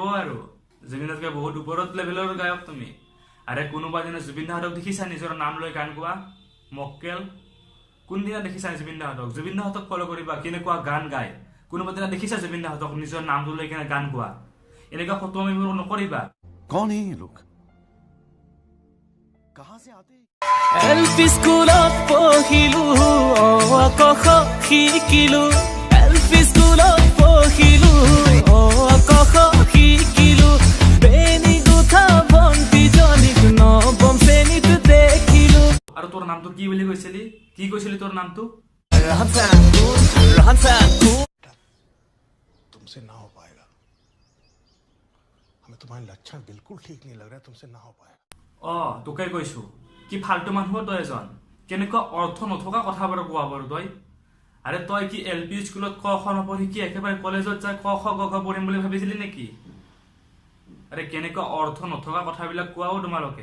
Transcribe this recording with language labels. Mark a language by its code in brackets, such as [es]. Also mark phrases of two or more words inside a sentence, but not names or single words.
[as] আৰু জুবিন দাতকৈ বহুত ওপৰত লেভেলৰ গায়ক তুমি। আৰে কোনোবা দিনা জুবিন দাহঁতক দেখিছা নিজৰ নাম লৈ গান গোৱা? মক্কেল, কোনদিনা দেখিছা জুবিন দাহঁতক? জুবিন দাহঁতক ফলো কৰিবা, কেনেকুৱা গান গায়। কোনোবা দিনা দেখিছা জুবিন দাহঁতক নিজৰ নামটো লৈ কেনে গান গোৱা? এনেকুৱা ফটো আমি নকৰিবা। [hi] कौन है ये लोग? कहां से आते हैं? [as] এলপি স্কুলত পঢ়িলো ক খ শিকিলো এলপি স্কুলত পঢ়িলো ক খ শিকিলো বেনি গুঠা ভণ্টিজনীক নৱম শ্ৰেণীত দেখিলো। আৰু তোৰ নামটো কি বুলি কৈছিলি? কি কৈছিলি তোৰ নামটো? [hi] तुमसे ना हो पाएगा। हमें तुम्हारे लक्षण बिल्कुल ठीक नहीं लग रहा है, तुमसे ना हो पाएगा। [as] তোকে কৈছো, কি ফাল্টু মানুহ তই এজন। কেনেকুৱা অৰ্থ নথকা কথাবোৰ কোৱা বাৰু তই। আৰে তই কি LP স্কুলত ক খ নপঢ়ি কি একেবাৰে কলেজত যাই ক খ গ ঘ পঢ়িম বুলি ভাবিছিলি নেকি? আৰে কেনেকুৱা অৰ্থ নথকা কথাবিলাক কোৱাও তোমালোকে।